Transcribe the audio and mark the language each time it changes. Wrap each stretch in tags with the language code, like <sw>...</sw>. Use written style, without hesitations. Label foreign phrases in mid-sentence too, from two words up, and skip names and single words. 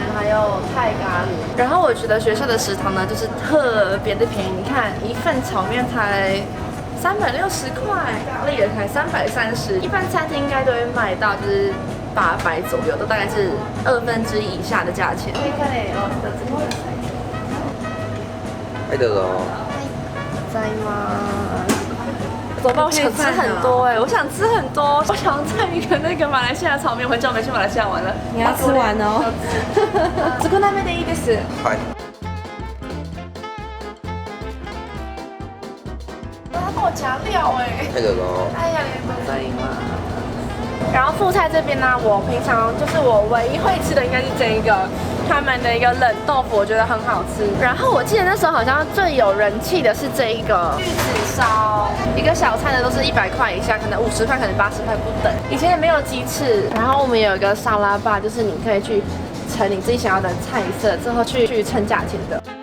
<zh>还有泰咖喱，然后我觉得学校的食堂呢，就是特别的便宜。你看一份炒面才360块，咖喱也才330，一般餐厅应该都会卖到就是800左右，都大概是1/2以下的价钱。</zh> <ja>はいどうぞ。</ja> <zh>在吗？走吧，我想吃很多我想吃很多，我想再一个那个马来西亚炒面，我很久没去马来西亚玩了。你要吃完哦。这个那边的</zh> <ja>いいです。はい。</ja> <zh>他帮我加料</zh> <ja>はいどうぞ。</ja> <zh>哎呀，你都在吗？然后副菜这边呢，我平常就是我唯一会吃的应该是这一个。他们的一个冷豆腐，我觉得很好吃。然后我记得那时候好像最有人气的是这一个玉子烧，一个小菜的都是100块以下，可能50块，可能80块不等。以前也没有鸡翅。然后我们有一个沙拉吧，就是你可以去成你自己想要的菜色，之后去称价钱的。</zh>